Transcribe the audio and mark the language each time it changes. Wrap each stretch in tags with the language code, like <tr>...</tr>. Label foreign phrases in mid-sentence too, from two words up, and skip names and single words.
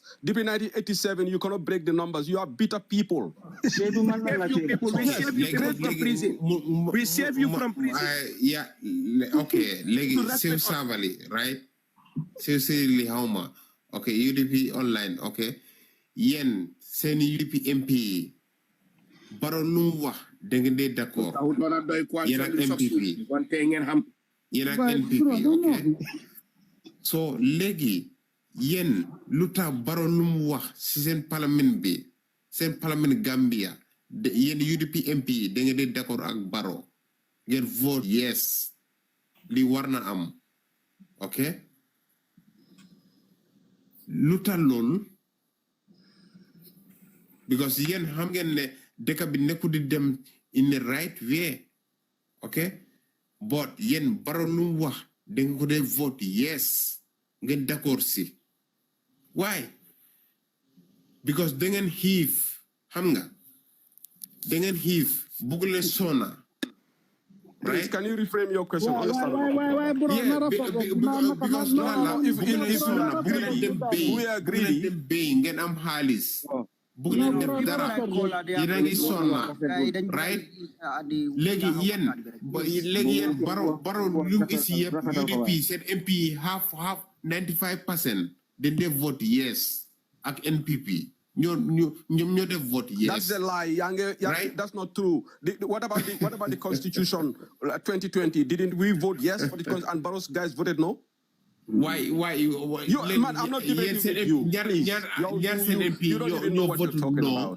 <en>Deep in 1987, you cannot break the numbers. You are bitter people. We save you from prison. We save you from prison. Yeah, okay. Save Savali, right? Save Lihauma.</en> <wo>okay UDP online okay yen seen UDP MP Baro lu mu wax da ngeen dee d'accord yéen ak MPP yéen ak NPP okay so léegi yéen lu tax Baro lu mu wax si seen parlement bi seen parlement Gambia yéen UDP MP da ngeen dee d'accord ak Baro ngeen</wo> <en>vote yes</en> <wo>li war na am okay lu tax loolu because yéen xam ngeen ne dëkk bi nekku di dem</wo> <en>in the right way okay but</en> <wo>yéen Baro lu mu wax da nga ko dee</wo> <en>vote yes</en> <wo>ngeen d'accord si</wo> <en>why because</en> <wo>da ngeen xiif xam nga da ngeen xiif bugg leen sona</wo> <en>Please, can you reframe your question? Why, bro? Yeah, because we agree.</en> <wo>Ngeen am xaalis bugg leen def dara yéen a ngi sonna right léegi yéen Baro lu gis yëpp UDP seen MP half 95% dañ def</wo> <en>vote yes</en> <wo>ak NPP ñoo def</wo> <en>vote yes. That's a lie. Right? That's not true. What about the Constitution 2020? Didn't we vote yes for the Constitution and Barrow's guys voted no? Why? Man, I'm not debating with you. You don't even know what you're talking about.</en>